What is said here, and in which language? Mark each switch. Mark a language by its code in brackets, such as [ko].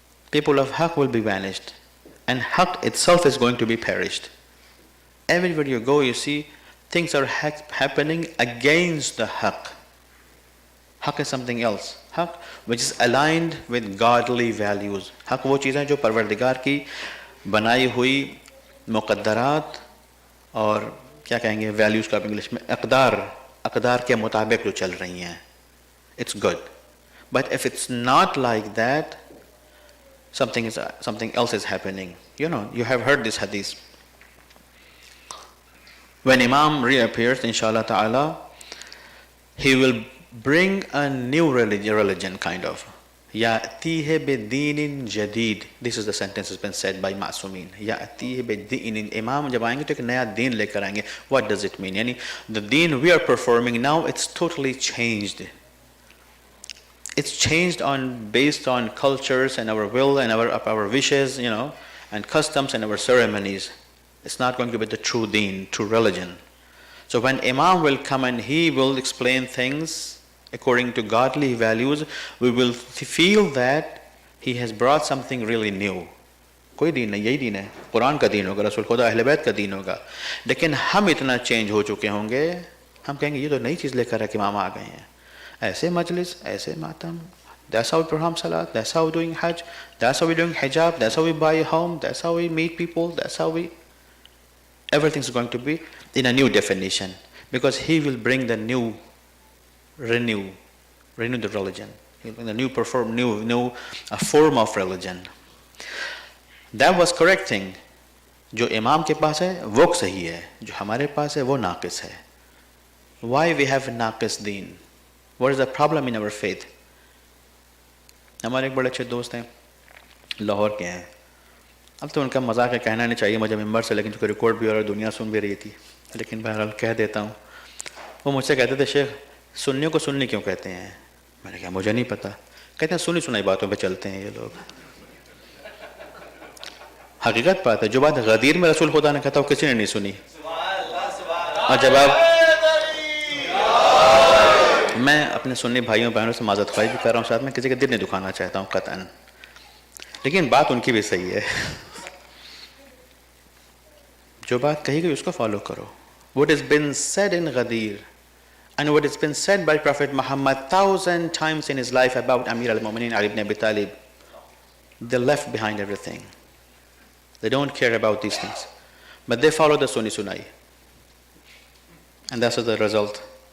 [en] People of haqq will be vanished. And haqq itself is going to be perished. Everywhere you go, you see things are happening against the haqq. Haqq is something else. Haqq, which is aligned with godly values. [hi] Haqq वो चीज़ें जो परवरदिगार की बनाई हुई मुक़द्दरात और क्या कहेंगे values का इंग्लिश में अक़दार के मुताबिक जो चल रही हैं. [en] It's good. But if it's not like that, something else is happening. You know, you have heard this hadith. When Imam reappears, inshallah ta'ala, he will bring a new religion kind of. [ar] Ya'tihi bidinin jadid. [en] This is the sentence that's been said by Ma'sumin. [ar] Ya'tihi bidinin. [hi] Imam jab aayenge to ek naya deen lekar aayenge. [en] What does it mean? Yani, the deen we are performing now, it's totally changed. It's changed based on cultures and our will and our wishes, you know, and customs and our ceremonies. It's not going to be the true deen, true religion. So when Imam will come and he will explain things according to godly values, we will feel that he has brought something really new. [hi] कोई दीन नहीं, यही दीन है, कुरान का दीन होगा, रसूल खुदा अहले बैत का दीन होगा. लेकिन हम इतना चेंज हो चुके होंगे, हम कहेंगे ये तो नई चीज़ लेकर के इमाम आ गए हैं. ऐसे मजलिस, ऐसे मातम, [en] that's how we perform salat, that's how we doing hajj, that's how we doing hijab, that's how we buy a home, that's how we meet people, that's how we... Everything's going to be in a new definition, because he will bring the new, renew the religion. He'll bring the new form of religion. That was correct thing. [hi] जो इमाम के पास है वो सही है, जो हमारे पास है वो नाक़िस है. [en] Why we have नाक़िस दीन? What is the problem in our faith? [hi] हमारे एक बड़े अच्छे दोस्त हैं, लाहौर के हैं. अब तो उनका मजाक है, कहना नहीं चाहिए मुझे मिंबर से, लेकिन चूँकि रिकॉर्ड भी हो रहा है, दुनिया सुन भी रही थी, लेकिन बहरहाल कह देता हूँ। वो मुझसे कहते थे, शेख सुन्नियों को सुन्नी क्यों कहते हैं? मैंने कहा मुझे नहीं पता। कहते हैं सुनी सुनाई बातों पे चलते हैं ये लोग। हकीकत बात है, जो बात गदीर में रसूल खुदा ने कहता वो किसी ने नहीं सुनी। और जब आप, मैं अपने सुन्नी भाइयों बहनों से माज़रत ख्वाही भी कर रहा हूँ, साथ में किसी का दिल नहीं दुखाना चाहता हूँ कतन, लेकिन बात उनकी भी सही है। जो बात कही गई उसको फॉलो करो। [en] What has been said in Ghadir and what has been said by Prophet Muhammad 1,000 times in his life about Amir al-Mu'minin Ali ibn Abi Talib, they left behind everything. They don't care about these things, but they follow the Sunni Sunai, and that's the result.